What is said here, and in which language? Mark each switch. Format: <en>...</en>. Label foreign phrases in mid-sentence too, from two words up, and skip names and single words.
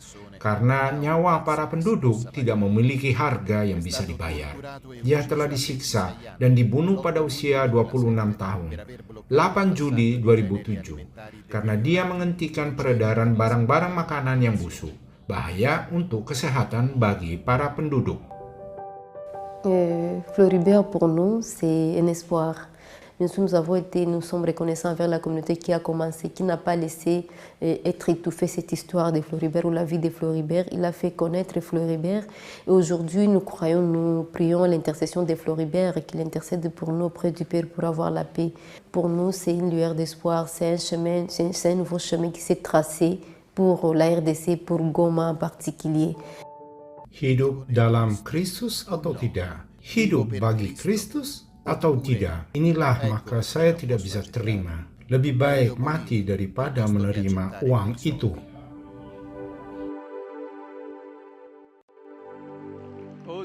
<id>Karena nyawa para penduduk tidak memiliki harga yang bisa dibayar. Dia telah disiksa dan dibunuh pada usia 26 tahun, 8 Juli 2007, karena dia menghentikan peredaran barang-barang makanan yang busuk, bahaya untuk kesehatan bagi para penduduk.</id> <fr>Floribert pour nous, c'est un espoir. Nous sommes reconnaissants envers la communauté qui a commencé, qui n'a pas laissé être étouffée cette histoire de Floribert ou la vie de Floribert. Il a fait connaître Floribert et aujourd'hui nous prions l'intercession de Floribert et qu'il intercède pour nous auprès du Père pour avoir la paix. Pour nous, c'est une lueur d'espoir, c'est un chemin, c'est un nouveau chemin qui s'est tracé pour la RDC, pour Goma en particulier.</fr> <id>Hidup dalam Kristus atau tidak? Hidup bagi Kristus atau tidak? Inilah maka saya tidak bisa terima. Lebih baik mati daripada menerima uang itu.</id>